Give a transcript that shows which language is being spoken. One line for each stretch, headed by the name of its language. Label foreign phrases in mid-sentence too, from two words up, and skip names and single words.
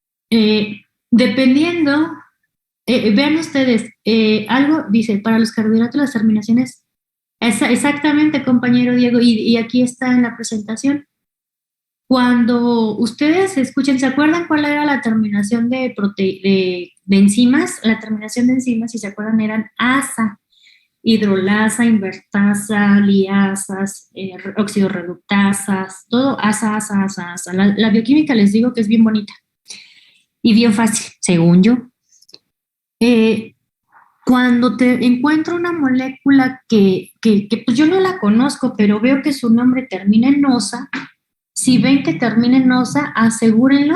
Spanish: Dependiendo Vean ustedes, algo dice, para los carbohidratos las terminaciones, exactamente, compañero Diego, y aquí está en la presentación. Cuando ustedes escuchen, ¿se acuerdan cuál era la terminación de enzimas? La terminación de enzimas, si se acuerdan, eran asa, hidrolasa, invertasa, liasas, oxidorreductasas, todo asa, asa, asa, asa. La bioquímica les digo que es bien bonita y bien fácil, según yo. Cuando te encuentro una molécula que pues yo no la conozco, pero veo que su nombre termina en osa, si ven que termina en osa, asegúrenlo.